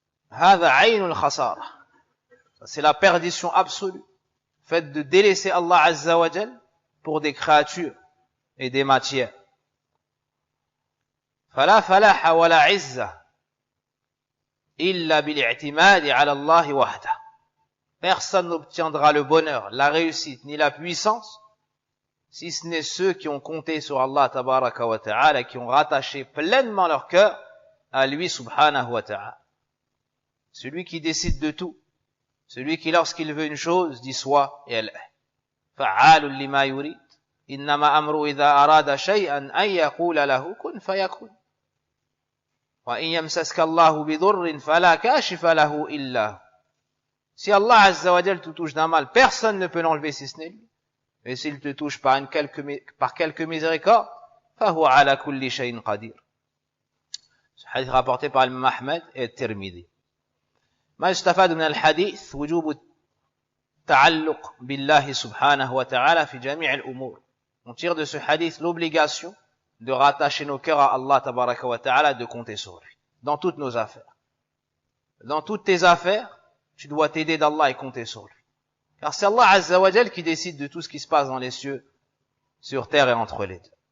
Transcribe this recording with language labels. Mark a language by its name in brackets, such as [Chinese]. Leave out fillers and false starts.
[Arabic] هذا عين الخسارة. [French] C'est la perdition absolue. Fait de délaisser Allah Azza wa Jal pour des créatures et des matières. [Arabic] فلا فلاح ولا عزة إلا بالاعتماد على الله وحده. [French] Personne n'obtiendra le bonheur, la réussite ni la puissance si ce n'est ceux qui ont compté sur Allah tabaraka wa ta'ala, qui ont rattaché pleinement leur cœur à lui subhanahu wa ta'ala. Celui qui décide de tout, celui qui lorsqu'il veut une chose dit soit et elle est. [Arabic] فعال لما يريد إنما أمره إذا أراد شيئا أن يقول له كن فيكون وإن يمسسك الله بضر فلا كاشف له إلا هو. [French] Si Allah Azza wa Jal te touche d'un mal, personne ne peut l'enlever si ce n'est lui. Et s'il te touche par quelque miséricorde, [Arabic] فهو على كل شيء قدير. [French] Ce hadith rapporté par l'imam Ahmed et Tirmidhi. [Arabic] ما يستفاد من الحديث وجوب التعلق بالله سبحانه وتعالى في جميع الأمور. [French] On tire de ce hadith l'obligation de rattacher nos cœurs à Allah tabaraka wa ta'ala, de compter sur lui dans toutes nos affaires. Dans toutes tes affaires, tu dois t'aider d'Allah et compter sur lui. Car c'est Allah Azza wa Jal qui décide de tout ce qui se passe dans les cieux, sur terre et entre les deux.